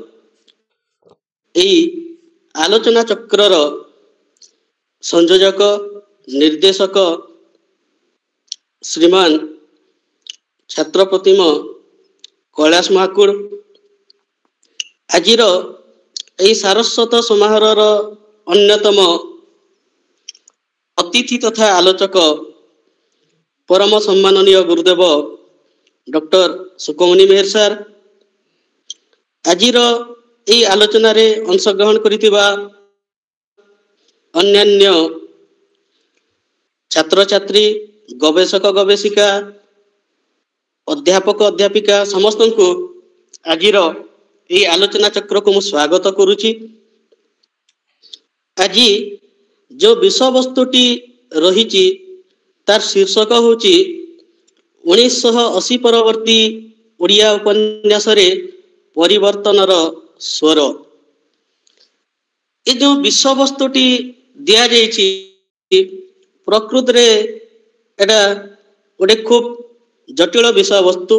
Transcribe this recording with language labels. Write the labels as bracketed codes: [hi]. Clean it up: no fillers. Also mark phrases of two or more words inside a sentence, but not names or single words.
[or] ଆଲୋଚନା ଚକ୍ରର ସଂଯୋଜକ ନିର୍ଦ୍ଦେଶକ ଶ୍ରୀମାନ ଛାତ୍ର ପ୍ରତିମ କୈଳାସ ମହାକୁଡ଼ ଆଜିର ସାରସ୍ୱତ ସମାରୋହର ଅନ୍ୟତମ ଅତିଥି ତଥା ଆଲୋଚକ ପରମ ସମ୍ମାନନୀୟ ଗୁରୁଦେବ ଡକ୍ଟର ସୁକମଣି ମେହେର ସର। ଆଜିର ଆଲୋଚନା ରେ ଅଂଶଗ୍ରହଣ କରିଥିବା ଅନ୍ୟାନ୍ୟ ଛାତ୍ର ଛାତ୍ରୀ ଗବେଷକ ଗବେଷିକା ଅଧ୍ୟାପକ ଅଧ୍ୟାପିକା ସମସ୍ତ କୁ ଆଜିର ଆଲୋଚନା ଚକ୍ର କୁ ମୁଁ ସ୍ୱାଗତ କରୁଛି। ଆଜି ଯୋ ବିଷୟ ବସ୍ତୁଟି ରହି ତାର ଶୀର୍ଷକ ହେଉଛି 1980 ପରବର୍ତ୍ତୀ ଓଡ଼ିଆ ଉପନ୍ୟାସ ରେ ପରିବର୍ତ୍ତନର ସ୍ୱର। ଏ ଯୋ ବିଷୟ ବସ୍ତୁଟି ଦିଆ ଯାଇଛି ପ୍ରକୃତ ରେ ଏଟା ଗୋଟେ ଖୁବ ଜଟିଳ ବିଷୟ ବସ୍ତୁ।